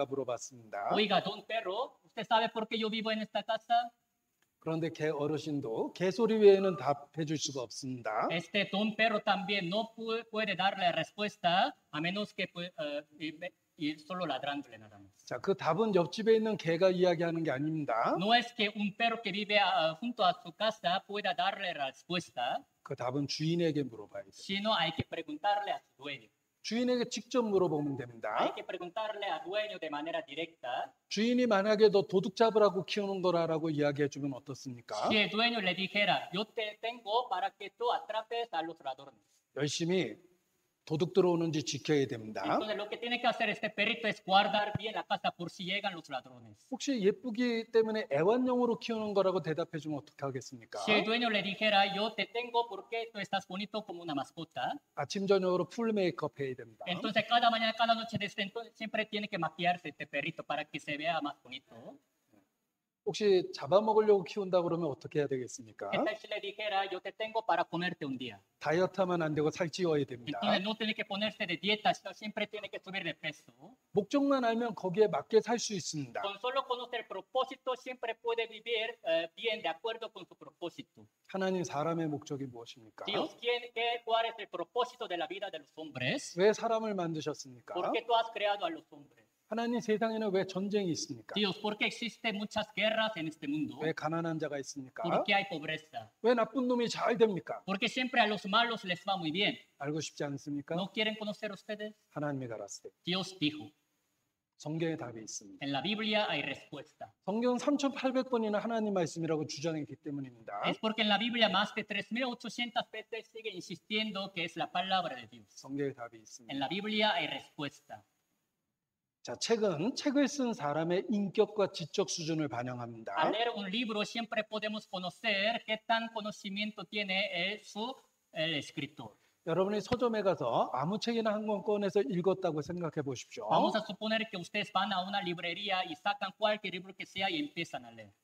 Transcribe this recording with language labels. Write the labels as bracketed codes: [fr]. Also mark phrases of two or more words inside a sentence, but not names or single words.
[ko] 물어봤습니다. [es] Oiga, don perro, ¿usted sabe por qué yo vivo en esta casa? [ko] 그런데 개 어르신도 개소리 외에는 답해 줄 수가 없습니다. [es] Este don perro también no puede darle respuesta a menos que ir solo ladrándole nada más. [ko] 자, 그 답은 옆집에 있는 개가 이야기하는 게 아닙니다. [es] No es que un perro que vive junto a su casa pueda darle respuesta, [ko] 그 답은 주인에게 물어봐야 돼요. [es] sino hay que preguntarle a su dueño. [ko] 주인에게 직접 물어보면 [es] Hay [ko] 됩니다. [es] que preguntarle al dueño de manera directa. [ko] 주인이 만약에 너 도둑 잡으라고 키우는 거라라고 이야기해 주면 어떻습니까? [es] Si el dueño le dijera, yo te tengo para que tú atrapes a los ladrones. [ko] 열심히 도둑 들어오는지 지켜야 됩니다. [es] Entonces lo que tiene que hacer este perrito es guardar bien la casa por si llegan los ladrones. [ko] 혹시 예쁘기 때문에 애완용으로 키우는 거라고 대답해 주면 어떻게 하겠습니까? [es] Si el dueño le dijera, yo te tengo porque tú estás bonito como una mascota, [ko] 아침 저녁으로 풀 메이크업 해야 됩니다. [es] entonces cada mañana, cada noche, desde entonces, siempre tiene que maquillarse este perrito para que se vea más bonito. [ko] 혹시 잡아먹으려고 키운다 그러면 어떻게 해야 되겠습니까? [es] ¿Qué tal si le dijera, yo te tengo para comerte un día? [ko] 다이어트 하면 안 되고 살찌워야 됩니다. [es] Entonces no tiene que ponerse de dieta, sino siempre tiene que subir de peso. [ko] 목적만 알면 거기에 맞게 살 수 있습니다. [es] Con solo conocer el propósito, siempre puede vivir bien de acuerdo con su propósito. [ko] 하나님 사람의 목적이 무엇입니까? [es] Dios, ¿cuál es el propósito de la vida de los hombres? [ko] 왜 사람을 만드셨습니까? [es] ¿Por qué tú has creado a los hombres? [ko] 하나님 세상에는 왜 전쟁이 있습니까? [es] Dios, ¿por qué existen muchas guerras en este mundo? [ko] 왜 가난한 자가 있습니까? [es] ¿Por qué hay pobreza? [ko] 왜 나쁜 놈이 잘 됩니까? [es] ¿Por qué siempre a los malos les va muy bien? [ko] 알고 싶지 않습니까? [es] ¿No quieren conocer ustedes? [ko] 하나님이 가라사대. [es] Dios dijo, [ko] 성경에 답이 있습니다. [es] en la Biblia hay respuesta. [ko] 성경 3,800번이나 하나님 말씀이라고 주장했기 때문입니다. [es] Es porque en la Biblia más de 3.800 veces sigue insistiendo que es la palabra de Dios. [ko] 성경에 답이 있습니다. [es] En la Biblia hay respuesta. [ko] 자, 책을 쓴 사람의 인격과 지적 수준을 반영합니다. [es] Al leer un libro siempre podemos conocer qué tan conocimiento tiene el escritor. [ko] 여러분이 서점에 가서 아무 책이나 한 권 꺼내서 읽었다고 생각해 보십시오. [es] Vamos a suponer que ustedes van a una librería y sacan cualquier libro que sea y empiezan a leer.